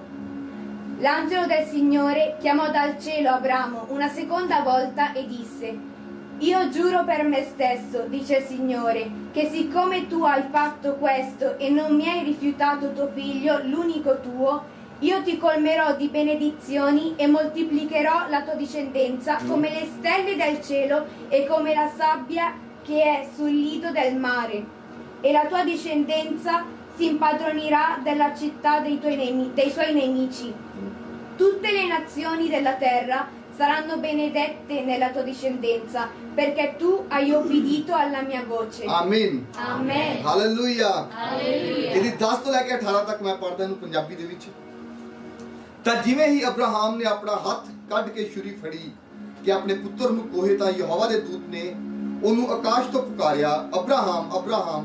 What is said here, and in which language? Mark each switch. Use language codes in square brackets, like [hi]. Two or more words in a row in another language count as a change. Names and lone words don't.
[it] L'angelo del Signore chiamò dal cielo Abramo una seconda volta e disse: Io giuro per me stesso, dice il Signore, che siccome tu hai fatto questo e non mi hai rifiutato tuo figlio, l'unico tuo, io ti colmerò di benedizioni e moltiplicherò la tua discendenza come le stelle del cielo e come la sabbia che è sul lido del mare. E la tua discendenza si impadronirà della città dei suoi nemici. Tutte le nazioni della terra saranno benedette nella tua discendenza, perché tu hai obbedito alla mia voce. [pa] ਆਮੀਨ, Amen. ਹਾਲੇਲੂਇਆ। ਹਾਲੇਲੂਇਆ। ਇਹਦੀ 10 ਤੋਂ ਲੈ ਕੇ 18 ਤੱਕ ਮੈਂ ਪੜ੍ਹਦਾ ਇਹਨੂੰ ਪੰਜਾਬੀ ਦੇ ਵਿੱਚ। ਤਾਂ ਜਿਵੇਂ ਹੀ ਅਬਰਾਹਾਮ ਨੇ ਆਪਣਾ ਹੱਥ ਕੱਢ ਕੇ ਛੁਰੀ ਫੜੀ ਕਿ ਆਪਣੇ ਪੁੱਤਰ ਨੂੰ ਕੋਹੇ, ਤਾਂ ਯਹੋਵਾ ਦੇ ਦੂਤ ਨੇ ਉਹਨੂੰ ਆਕਾਸ਼ ਤੋਂ ਪੁਕਾਰਿਆ, ਅਬਰਾਹਾਮ, ਅਬਰਾਹਾਮ।